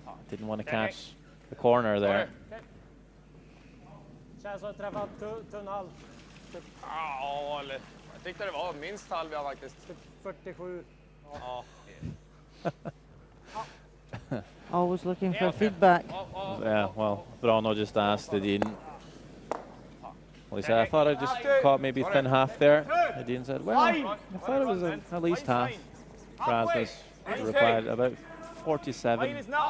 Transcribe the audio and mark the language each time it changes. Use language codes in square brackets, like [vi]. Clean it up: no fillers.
[en] Didn't want to catch the corner there. [sv] Känns som att träffat tunn halv. Ja, eller jag tyckte det var minst halva faktiskt. Typ 47. Ja. [en] Always looking for feedback. Yeah, well, Vrano just asked Edin. Well, he said, I thought I just caught maybe thin half there. Edin said, well, I thought it was at least half. Rasmus replied, about 47.